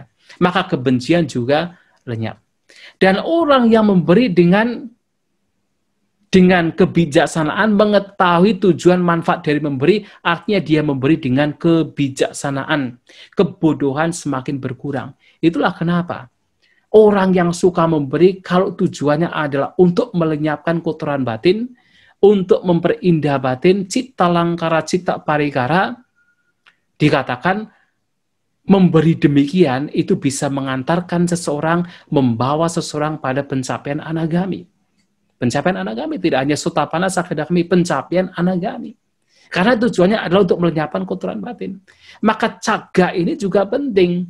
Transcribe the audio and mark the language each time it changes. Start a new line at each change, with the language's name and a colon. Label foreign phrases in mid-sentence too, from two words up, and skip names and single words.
Indonesian: Maka kebencian juga lenyap. Dan orang yang memberi dengan kebijaksanaan, mengetahui tujuan manfaat dari memberi, artinya dia memberi dengan kebijaksanaan. Kebodohan semakin berkurang. Itulah kenapa orang yang suka memberi, kalau tujuannya adalah untuk melenyapkan kotoran batin, untuk memperindah batin,
Pali: citta langkara, citta parikara,
Indonesian: dikatakan memberi demikian itu bisa mengantarkan seseorang, membawa seseorang pada pencapaian anagami. Pencapaian anagami tidak hanya
Pali: sutapana sakadagami,
Indonesian: pencapaian anagami. Karena tujuannya adalah untuk melenyapkan kotoran batin. Maka caga ini juga penting.